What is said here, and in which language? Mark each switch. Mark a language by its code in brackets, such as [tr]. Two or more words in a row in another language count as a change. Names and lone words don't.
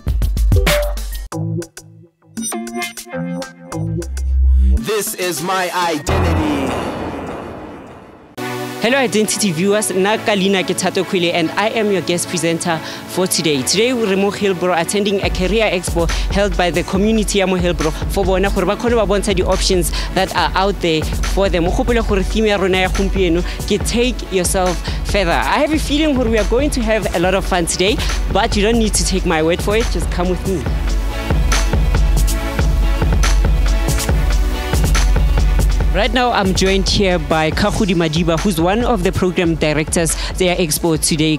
[en] This is my identity. Hello Identity viewers, Nakalina Thato Khwili and I am your guest presenter for today. Today we're in Hillbrow attending a career expo held by the community of Hillbrow for [tn] bona gore ba khone ba bontsha [en] the options that are out there for them. [tn] Mogopole gore theme ya rona ya gompieno ke [en] take yourself further. I have a feeling we are going to have a lot of fun today, but you don't need to take my word for it, just come with me. Right now, I'm joined here by Kahudi Madiba, who's one of the program directors there expo today.